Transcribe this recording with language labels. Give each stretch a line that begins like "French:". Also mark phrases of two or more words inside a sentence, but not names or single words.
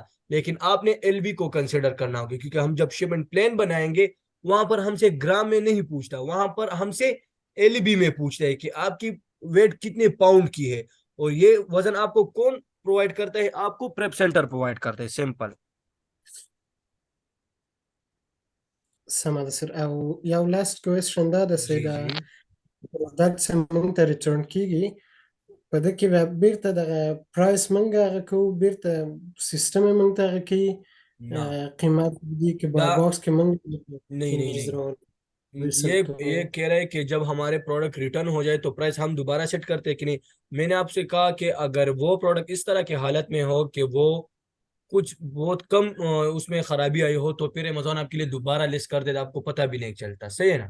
Urdu: لیکن آپ نے ایل بی کو کنسڈر کرنا ہوگا کیونکہ ہم جب
English: shipment plan
Urdu: بنائیں گے وہاں پر ہم سے گرام میں نہیں پوچھتا، وہاں پر ہم سے ایل بی میں پوچھتا ہے کہ آپ کی ویٹ کتنے پاؤنڈ کی ہے. اور یہ وزن آپ کو کون پرووائیڈ کرتا ہے؟ آپ کو
English: prep center
Urdu: پرووائیڈ کرتا ہے، سمپل.
Pashto: سمه ده سر. او یو
English: last question
Pashto: دا ده چې
Urdu: जी
Pashto: دا
Urdu: जी।
Pashto: پروډکټ چې موږ ته ریټرن کیږي، په دې کې بیا بیرته دغه پرایس موږ هغه کوو، بیرته سیستم یې موږ ته هغه کوي،
Urdu: ना
Pashto: قیمت دي کې بای
Urdu: या
Pashto: باکس کې موږ
Urdu: نہیں نہیں نہیں
Pashto: ریسل
Urdu: ये
Pashto: کوو.
Urdu: یہ کہہ رہے ہیں کہ جب ہمارے
English: product return
Urdu: ہو جائے تو پرائس ہم دوبارہ سیٹ کرتے ہیں کہ نہیں. میں نے آپ سے کہا کہ اگر وہ پروڈکٹ اس طرح کی حالت میں ہو کہ وہ کچھ بہت کم اس میں خرابی آئی ہو تو پھر ایمیزون آپ کے لیے دوبارہ لسٹ کر دیتا، آپ کو پتا بھی نہیں چلتا، صحیح ہے نا.